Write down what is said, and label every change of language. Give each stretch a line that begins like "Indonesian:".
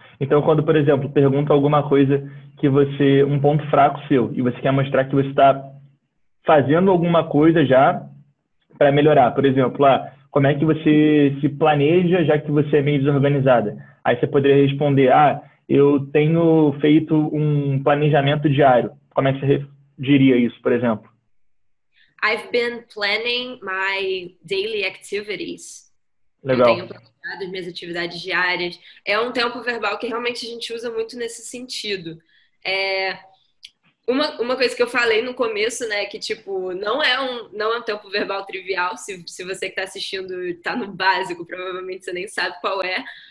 Portuguese: Então, quando, por exemplo, pergunta alguma coisa que você, um ponto fraco seu, e você quer mostrar que você está fazendo alguma coisa já para melhorar. Por exemplo, como é que você se planeja, já que você é meio desorganizada? Aí você poderia responder, eu tenho feito um planejamento diário. Como é que você diria isso, por exemplo?
English: I've been planning my daily activities.
Portuguese: Legal. Eu tenho planejado as minhas atividades diárias. É um tempo verbal que realmente a gente usa muito nesse sentido. Uma coisa que eu falei no começo, né, que tipo, não é um tempo verbal trivial, se você que está assistindo está no básico, provavelmente você nem sabe qual é.